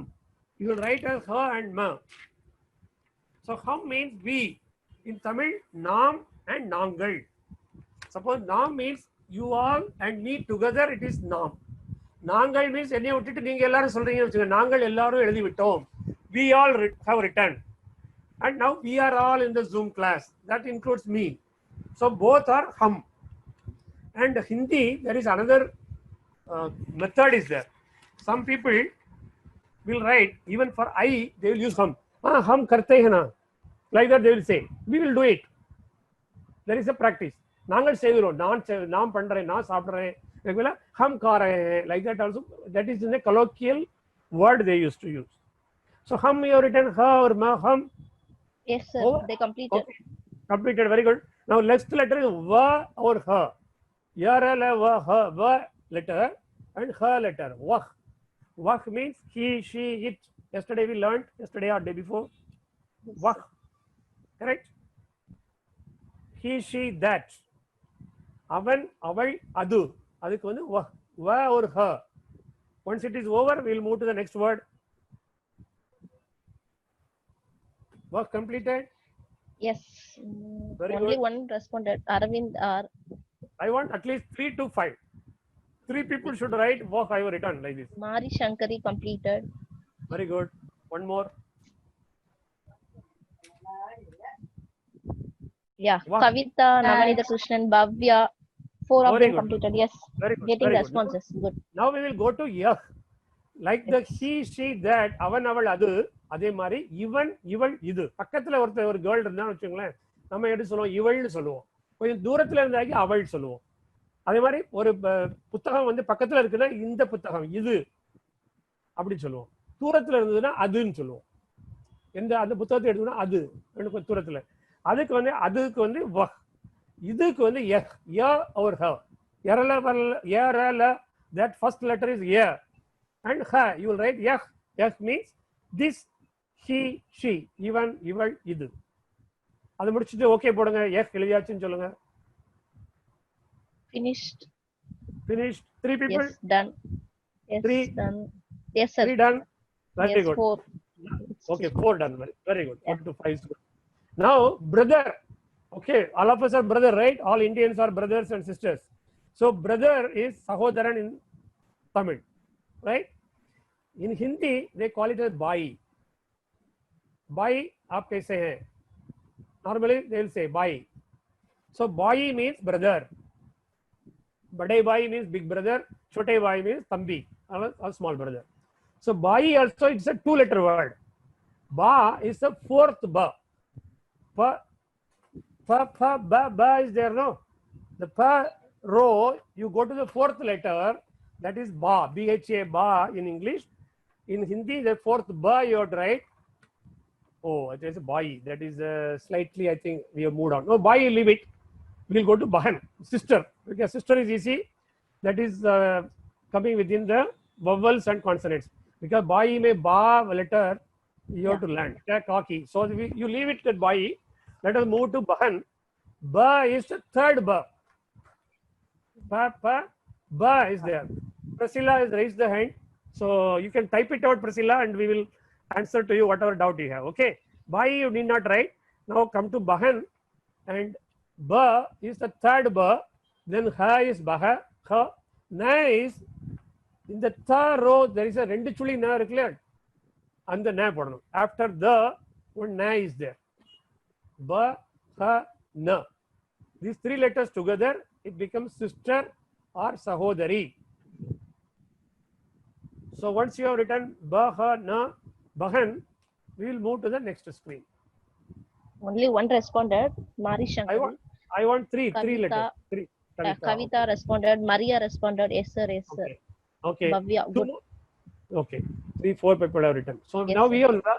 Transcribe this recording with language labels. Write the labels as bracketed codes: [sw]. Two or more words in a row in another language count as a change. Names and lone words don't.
[en] You will write as ha and ma. So hum means we. In Tamil, nam and nangal. Suppose nam means you all and me together, it is nam. [ta] Nangal means என்னைய விட்டுட்டு நீங்க எல்லாரும் சொல்றீங்கன்னு வச்சுக்கோங்க. நாங்கள் எல்லாரும் எழுதி விட்டோம். [en] We all have written. And now we are all in the Zoom class. That includes me. So both are hum. And Hindi, there is another method is there. Some people will write, even for I, they will use hum. [hi] हम करते हैं ना. [en] Like that they will say. We will do it. There is a practice. [ta] நாங்கள் செய்கிறோம். நான் பண்றேன், நான் சாப்பிடுறேன். [hi] हम खा रहे हैं. [en] Like that also. That is in a colloquial word they used to use. So hum you have written ha or ma, hum. Yes, sir. Oh, They completed. okay. Completed, very good. Now next letter is va or ha. Yarala va ha, va letter and ha letter. Vah. Vah means he, she, it. Yesterday we learned, yesterday or day before. Vah. Correct? He, she, that. [ta] அவன், அவள், அது. அதுக்கு வந்து வ, வ or ஹ. [en] Once it is over, we will move to the next word. Work completed. Yes. Very Only good. one responded. Aravind R. I want at least 3 to 5. 3 people should write work I have written like this. Mari Shankari completed. Very good. One more. Yeah. Wow. Kavita, Namanitha Krishnan, Bhavya. 4 of Very them good. completed. Yes. Very good. Getting Very good. responses. Good. Now we will go to yah. Like the he, she, that, [ta] அவன், அவள், அது. அதே மாதிரி இவன், இவள், இது. பக்கத்துல ஒரு கேர்ள் இருந்தான்னு வச்சுங்களேன், நம்ம எப்படி சொல்லுவோம்? இவள்னு சொல்லுவோம். கொஞ்சம் தூரத்துல இருந்தாக்கி அவள் சொல்லுவோம். அதே மாதிரி ஒரு புத்தகம் வந்து பக்கத்துல இருக்குன்னா இந்த புத்தகம் இது அப்படி சொல்லுவோம். தூரத்துல இருந்ததுன்னா அதுன்னு சொல்லுவோம். அந்த புத்தகத்தை எடுத்தோம்னா அது கொஞ்சம் தூரத்துல. அதுக்கு வந்து வஹ். இதுக்கு வந்து யஹ், ய or ஹ. யரல, [en] that first letter is ய. And ha, you will write yah. Yah means this, he, she, [ta] இவன், இவள், இது. அது முடிச்சிட்டு ஓகே போடுங்க. யஹ் எழுதியாச்சுன்னு சொல்லுங்க. [en] Finished. Finished. 3 people. Yes, done. Yes, 3 done. Yes, sir. 3 done. Very Yes, good. 4. Okay, 4 done. Very good. 1 to 5 is good. Now brother. Okay, all of us are brother, right? All Indians are brothers and sisters. So brother is sahodaran in Tamil, right? In Hindi they call it as bhai. [hi] भाई, आप कैसे हैं? [en] Normally they will say bhai. So bhai means brother. [hi] बड़े भाई [en] means big brother. [hi] छोटे भाई [en] means tambi, or small brother. So bhai also it's a 2-letter word. Ba is the 4th ba. Pa, pa, pa, ba, ba is there, no? The pa row, you go to the 4th letter, that is ba, B-H-A, ba in English. In Hindi, the 4th ba you have to write. Oh, it is a bai. That is slightly, I think we have moved on. No, bai, leave it. We will go to bahan, sister. Because sister is easy. That is coming within the vowels and consonants. Because bai may ba letter, you have to learn. Kaki. So you leave it at bai. Let us move to bahan. Ba is the 3rd ba. Pa, pa, ba is there. Priscilla has raised the hand. So you can type it out, Priscilla, and we will answer to you whatever doubt you have. Okay. Bai you need not write. Now come to bahan, and ba is the 3rd ba. Then ha is baha, ha. Na is in the 3rd row. [ta] There is a ரெண்டு சுழி ன இருக்குல்ல. [en] And the na podanum. After the one na is there. Ba, ha, na. These 3 letters together, it becomes sister or sahodari. So once you have written ba, ha, na, bahan, we will move to the next screen. Only one responded. Mari Shankar. I want three Kavita. letters. Three. Kavita responded. Maria responded. Yes, sir. Yes, sir. Okay. Okay. Bhavya. Two Good. more. Okay. 3-4 people have written. So Yes, now sir.